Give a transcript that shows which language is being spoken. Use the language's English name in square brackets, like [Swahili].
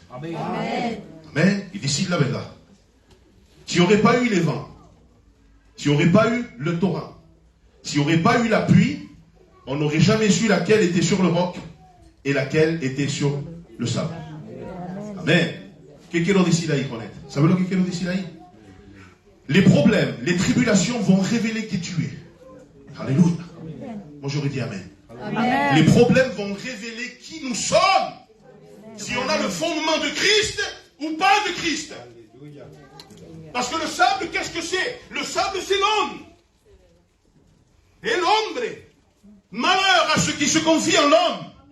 [French] Amen. Amen. Il décide la verdad. S'il n'y aurait pas eu les vents, s'il n'y aurait pas eu le torrent, s'il n'y aurait pas eu la pluie, on n'aurait jamais su laquelle était sur le roc et laquelle était sur le sable. Amen. [Spanish] ¿Qué quiero decir ahí con esto? ¿Sabes lo que quiero decir ahí? [French] Les problèmes, les tribulations vont révéler qui tu es. Alléluia. Moi j'aurais dit Amen. Amen. Les problèmes vont révéler qui nous sommes. Si on a le fondement de Christ ou pas de Christ. Parce que le sable, qu'est-ce que c'est? Le sable, c'est l'homme. Et l'homme, malheur à ceux qui se confient en l'homme.